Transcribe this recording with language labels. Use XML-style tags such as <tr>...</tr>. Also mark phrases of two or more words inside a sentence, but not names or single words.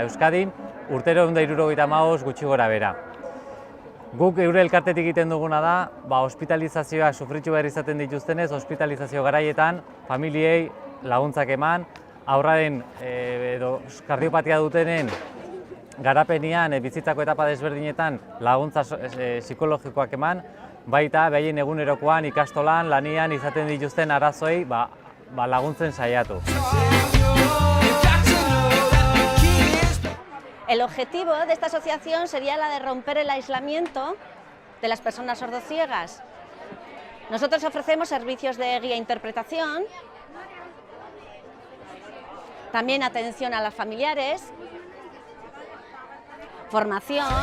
<eu>Euskadin urtero 175 gutxi gora bera. Guk eure elkartetik egiten duguna da, hospitalizazioak sufritu behar izaten dituztenez, hospitalizazio garaietan familiei laguntzak eman, haurraren edo kardiopatia dutenen garapenean bizitzako etapa desberdinetan laguntza psikologikoak eman, baita behaien egunerokoan, ikastolan, lanian izaten dituzten arazoei laguntzen saiatu.</eu> <es>El objetivo de esta asociación sería la de romper el aislamiento de las personas sordociegas. Nosotros ofrecemos servicios de guía e interpretación, también atención a los familiares, formación.</es>